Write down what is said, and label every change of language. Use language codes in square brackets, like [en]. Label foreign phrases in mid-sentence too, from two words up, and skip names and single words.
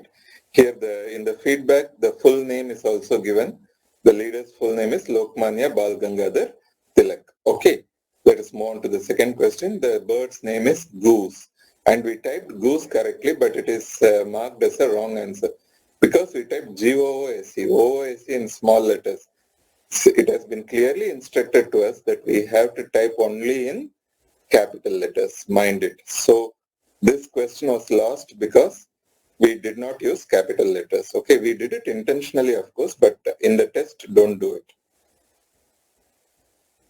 [en] Here in the feedback, the full name is also given. The leader's full name is Lokmanya Bal Gangadhar Tilak. Okay. Let us move on to the second question. The bird's name is goose. And we typed goose correctly, but it is marked as a wrong answer. Because we typed G-O-O-S-E, O-O-S-E in small letters. So it has been clearly instructed to us that we have to type only in capital letters. Mind it. So this question was lost because we did not use capital letters. Okay, we did it intentionally, of course, but in the test, don't do it.